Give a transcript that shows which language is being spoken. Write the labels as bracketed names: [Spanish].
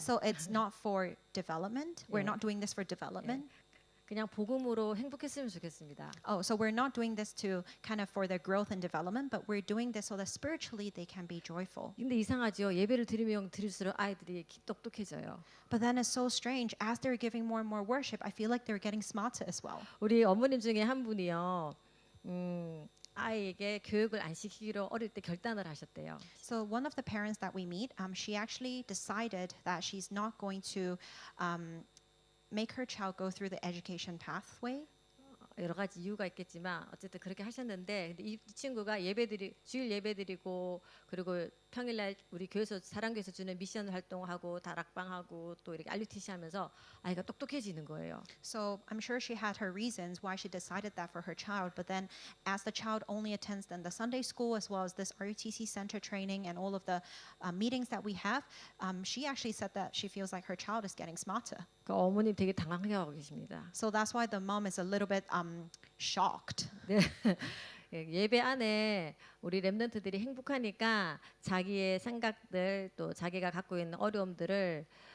[English] So it's not for development. We're not doing this for development. [Korean] 그냥 복음으로 행복했으면 좋겠습니다. [English] Oh, so we're not doing this to kind of for their growth and development, but we're doing this so that spiritually they can be joyful. [Korean] 근데 이상하죠. 예배를 드리면 드릴수록 아이들이 똑똑해져요. [English] But then it's so strange. As they're giving more and more worship, I feel like they're getting smarter as well. [Korean] 우리 어머님 중에 한 분이요. 아이에게 교육을 안 시키기로 어릴 때 결단을 하셨대요. [English] So one of the parents that we meet, she actually decided that she's not going to make her child go through the education pathway. [Korean] 여러 가지 이유가 있겠지만 어쨌든 그렇게 하셨는데 근데 이 친구가 주일 예배드리고 그리고 평일날 우리 교회에서 사랑교회에서 주는 미션 활동하고 다락방하고 또 이렇게 RUTC 하면서 아이가 똑똑해지는 거예요. [English] So I'm sure she had her reasons why she decided that for her child, but then as the child only attends then the Sunday school as well as this RUTC center training and all of the meetings that we have, she actually said that she feels like her child is getting smarter. [Korean] 그 어머님 되게 당황해하고 계십니다. [English] So that's why the mom is a little bit shocked. [Korean] 네. 예배 안에 우리 렘넌트들이 행복하니까 자기의 생각들 또 자기가 갖고 있는 어려움들을